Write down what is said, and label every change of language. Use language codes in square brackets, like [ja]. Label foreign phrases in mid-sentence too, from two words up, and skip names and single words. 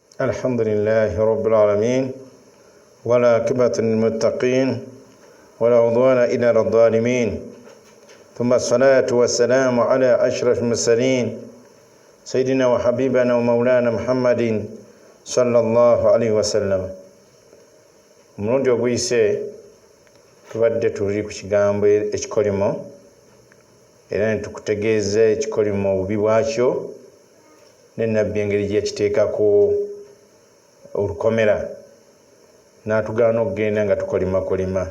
[ar] الحمد لله رب العالمين ولا عاقبة للمتقين ولا عدوان إلا على الظالمين ثم الصلاة والسلام على أشرف المرسلين سيدنا وحبيبنا ومولانا محمد صلى الله عليه وسلم. [lg] Mulundi oguyise tubadde tuli ku kigambo ekikolimo era netukutegeeza ekikolimo obubi bwakyo n'ennabbi engeri gye yakiteekako olukomera n'atugaana okugenda nga tukolima.